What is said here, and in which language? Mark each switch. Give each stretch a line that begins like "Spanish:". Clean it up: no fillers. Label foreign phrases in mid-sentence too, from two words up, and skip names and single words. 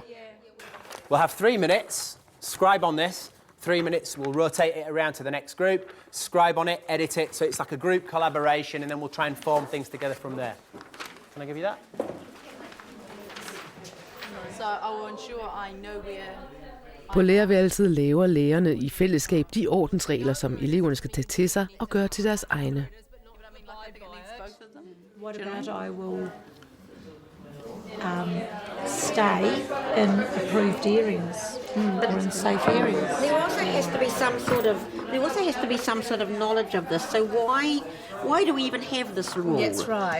English: We'll have 3 minutes. Scribe on this. 3 minutes, we'll rotate it around to the next group, scribe on it, edit it, so it's like a group collaboration, and then we'll try and form things together from there. Can I give you that? So I will ensure I know where...
Danish: På lærerværelset laver lærerne i fællesskab de ordensregler, som eleverne skal tage til sig og gøre til deres egne.
English: What about I will stay in approved areas or in safe areas? There also has to be some sort of knowledge of this. So why do we even have this rule? That's right.